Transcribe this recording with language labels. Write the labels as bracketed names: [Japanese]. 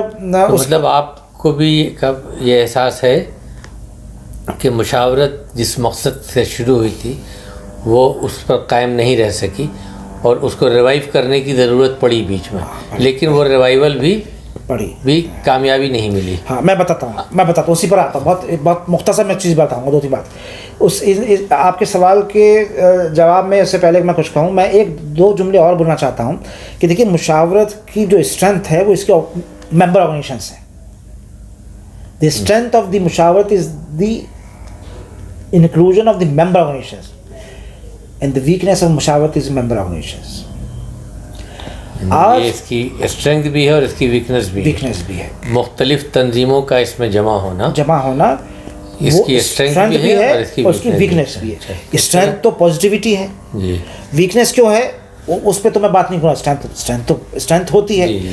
[Urdu] مطلب آپ کو بھی یہ احساس ہے کہ مشاورت جس مقصد سے شروع ہوئی تھی وہ اس پر قائم نہیں رہ سکی اور اس کو ریوائیو کرنے کی ضرورت پڑی بیچ میں, لیکن وہ ریوائیول بھی کامیابی نہیں ملی. ہاں میں بتاتا ہوں اسی پر آتا ہوں. بہت مختصر میں چیز بتاؤں گا, 2-3 بات. آپ کے سوال کے جواب میں اس سے پہلے میں کچھ کہوں, میں 1-2 جملے اور بولنا چاہتا ہوں کہ دیکھیے مشاورت کی جو اسٹرینتھ ہے وہ اس کے ممبر آرگنائزیشنس ہیں. [English] The strength of the Mushawarat is the inclusion of the member organizations, and the weakness of Mushawarat is member organizations. [Urdu] یہ اس کی اسٹرینتھ بھی ہے اور اس کی ویکنس بھی ہے. مختلف تنظیموں کا اس میں جمع ہونا اس کی اسٹرینتھ بھی ہے اور اس کی ویکنس بھی ہے. اسٹرینتھ تو پازیٹیوٹی ہے, ویکنس کیوں ہے اس پہ تو میں بات نہیں کروں. اسٹرینتھ ہوتی ہے.